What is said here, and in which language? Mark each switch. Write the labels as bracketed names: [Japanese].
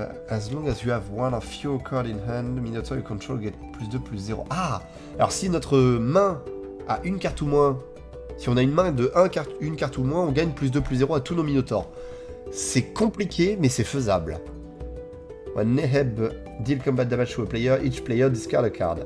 [English] As long as you have one of your cards in hand, Minotaur you control get +2/+0. Ah! [French] Alors si notre main a une carte ou moins, si on a une main de une carte ou moins, on gagne +2/+0 à tous nos Minotaurs. C'est compliqué, mais c'est faisable. [English] When Neheb deal combat damage to a player, each player discard a card.